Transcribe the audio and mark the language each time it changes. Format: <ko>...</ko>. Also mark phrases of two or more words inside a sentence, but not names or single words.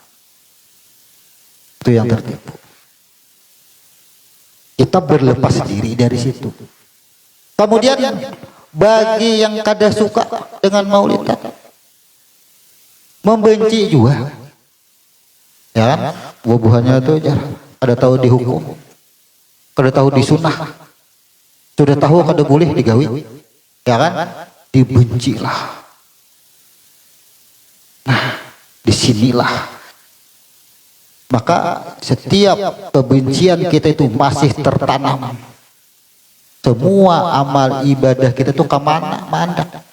<id>Itu yang tertipu. Kita berlepas diri dari situ.</id> <bjn>Kemudian bagi yang kada suka dengan maulidan, membenci juga, ya kan? Buah-buahnya itu kada tahu dihukum, kada tahu disunah, sudah tahu kada boleh digawi, ya kan? Dibencilah.</bjn> <id>Nah, disinilah. Maka setiap kebencian kita itu masih tertanam. Semua amal ibadah kita itu kemana mandang.</id>